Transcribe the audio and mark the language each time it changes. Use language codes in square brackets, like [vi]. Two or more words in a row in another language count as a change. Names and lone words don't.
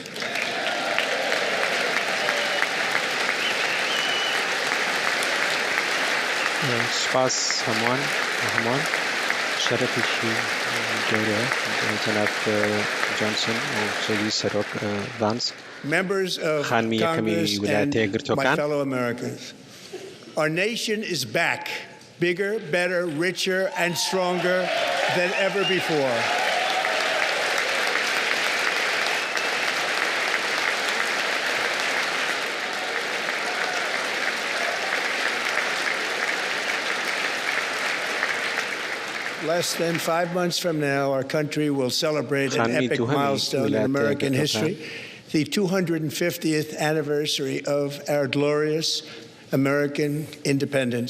[ckb] سپاس هەمووان شەرەفێکی گەورەیە جەناب جۆنسن و سەرۆکی سەرۆک ڤانس خانمی یەکەمی ویلایەتە یەکگرتووەکان. [en] Our nation is back, bigger, better, richer and stronger than ever before. Less than 5 months from now, our country will celebrate an epic milestone in American history, the 250th anniversary of our glorious American independence.